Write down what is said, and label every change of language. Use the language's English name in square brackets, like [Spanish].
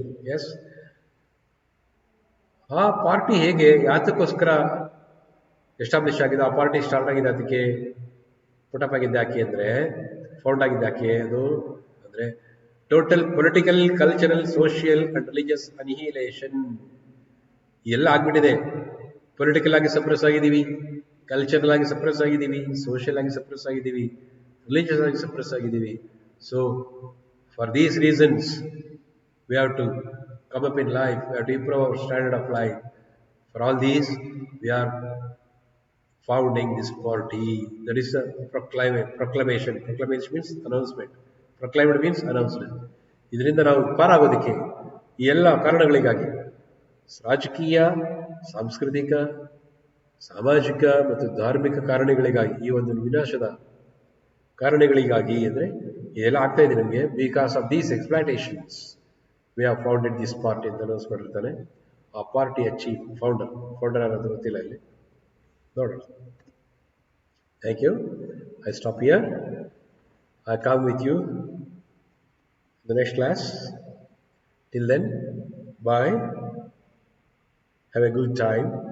[Kannada] Yes, ಆ party ಹೇಗೆ ಯಾತಕ್ಕೋಸ್ಕರ ಎಸ್ಟಾಬ್ಲಿಷ್ ಆಗಿದೆ, ಆ ಪಾರ್ಟಿ ಸ್ಟಾರ್ಟ್ ಆಗಿದೆ, ಅದಕ್ಕೆ ಪುಟಪ್ ಆಗಿದ್ದ ಯಾಕೆ ಅಂದರೆ ಫೌಂಡ್ ಆಗಿದ್ದ ಯಾಕೆ ಅದು ಅಂದರೆ [English] total political, cultural, social and religious annihilation [Kannada] ಎಲ್ಲ ಆಗ್ಬಿಟ್ಟಿದೆ. ಪೊಲಿಟಿಕಲ್ ಆಗಿ ಸಪ್ರೆಸ್ ಆಗಿದ್ದೀವಿ, ಕಲ್ಚರಲ್ ಆಗಿ ಸಪ್ರೆಸ್ ಆಗಿದ್ದೀವಿ, ಸೋಷಿಯಲ್ ಆಗಿ ಸಪ್ರೆಸ್ ಆಗಿದ್ದೀವಿ, ರಿಲಿಜಿಯಸ್ ಆಗಿ ಸಪ್ರೆಸ್ ಆಗಿದ್ದೀವಿ. [English] So for these reasons we have to come up in life, we have to improve our standard of life. For all these, we are founding this party. That is a proclamation. Proclamation means announcement. Proclaimed means announcement. [Kannada] ಇದರಿಂದ ನಾವು ಪಾರಾಗೋದಕ್ಕೆ ಈ ಎಲ್ಲ ಕಾರಣಗಳಿಗಾಗಿ, ರಾಜಕೀಯ, ಸಾಂಸ್ಕೃತಿಕ, ಸಾಮಾಜಿಕ ಮತ್ತು ಧಾರ್ಮಿಕ ಕಾರಣಗಳಿಗಾಗಿ, ಈ ಒಂದು ವಿನಾಶದ ಕಾರಣಗಳಿಗಾಗಿ ಅಂದರೆ ಇದೆಲ್ಲ ಆಗ್ತಾ ಇದೆ ನಮಗೆ. [English] because of these exploitations we have founded this party [Kannada] ಅಂತ ಅನೌನ್ಸ್ ಮಾಡಿರ್ತಾನೆ. ಆ ಪಾರ್ಟಿಯ ಚೀಫ್ ಫೌಂಡರ್ ಅನ್ನೋದು ಗೊತ್ತಿಲ್ಲ ಇಲ್ಲಿ ನೋಡೋಣ. [English] Thank you. I stop here. I come with you the next class. Till then, bye. Have a good time.